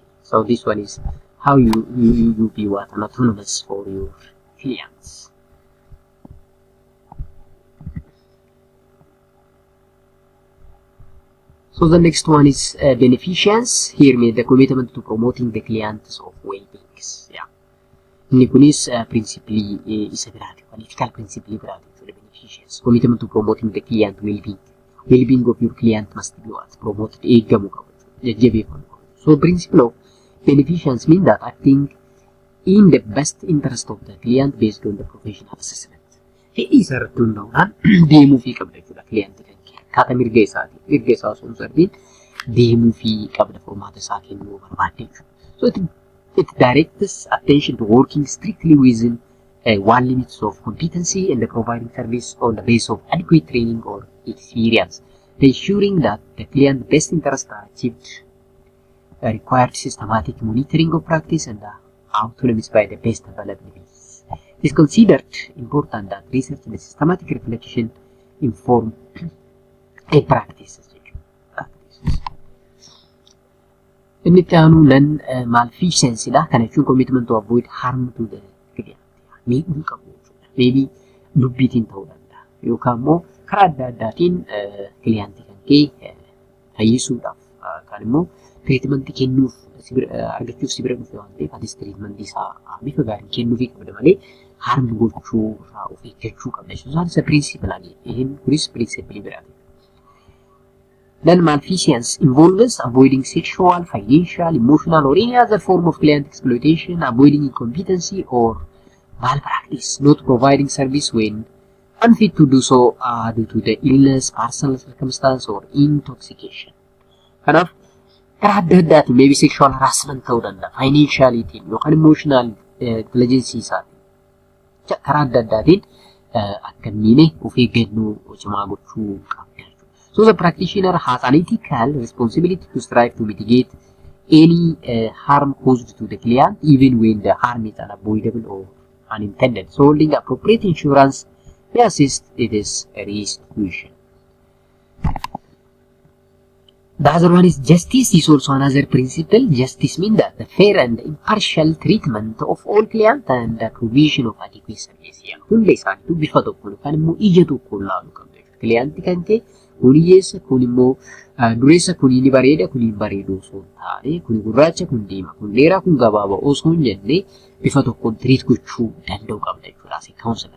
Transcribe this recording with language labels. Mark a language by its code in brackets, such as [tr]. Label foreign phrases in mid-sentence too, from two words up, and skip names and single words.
[en] So this one is how you be what an autonomous for your clients. So the next one is beneficence. Here means the commitment to promoting the clients of well-being. Yeah. [om] Inni kunis principally isa biraati. [en] Political principle [om] biraati jechuudha [en] beneficence. Commitment to promoting the client well-being. Well-being of your client must be what? Promoted. [om] Eeggamuu qaba jechuudha. Jajjabeeffamuu qaba. [en] So principle of beneficence means that acting in the best interest of the client based on the professional assessment. [om] Fedhii isaa irratti hundaa'uudhaan deemuu fi qabda jechuudha client kan kee. Akkaataa mirga isaati. Mirga isaa osoo hin sarbiin deemuu fi qabda furmaata isaa kennuu barbaadde jechuudha. [en] So it directs attention to working strictly within one limits of competency and the providing service on the basis of adequate training or experience, ensuring that the client's best interests are achieved. Required systematic monitoring of practice and autonomy by the best available means. It is considered important that research and systematic reflection inform a practices. [om] Inni itti aanu non-malfeasance dha. Kana jechuun [en] commitment to avoid harm to the client. [om] Miidhuu qabu jechuudha. Maybe dubbiitiin ta'uu danda'a. Yookaan immoo karaa adda addaatiin clientii kan kee fayyisuudhaaf kan immoo treatmentii kennuuf argachuuf si bira dhufe waan ta'eef atis treatmentii isaa bifa gaariin kennuufii qabda malee harmi gochuu irraa of eeggachuu qabda jechuudha. Isaan isa pirinsipilaa kunis pirinsipilii biraati. [en] Non-malfeasance involves avoiding sexual, financial, emotional or any other form of client exploitation, avoiding incompetency or malpractice, not providing service when unfit to do so due to the illness, personal circumstance or intoxication. [om] Kanaaf karaa adda addaatiin [en] maybe sexual harassment [om] ta'uu danda'a, financialitiin yookaan [en] emotional intelligence [om] isaatiin karaa adda addaatiin akka inni of eeggannoo cimaa gochuu qabda. [en] So the practitioner has an ethical responsibility to strive to mitigate any harm caused to the client, even when the harm is unavoidable or unintended. So holding appropriate insurance may assist in this restitution. The other one is justice is also another principle. Justice means that the fair and impartial treatment of all clients and the provision of adequate service. [om] Hunda isaaniitu bifa tokkoon yookaan immoo ija tokkoon laaluu qabda. Clientii kan kee kun hiyyeessa, kun immoo dureessa, kun inni bareeda, kun hin bareedu osoo hin taane, kun gurraacha, kun diimaa, kun dheeraa, kun gabaabaa osoo hin jenne bifa tokkoon treat gochuu danda'uu qabda jechuudha [en] as a counselor.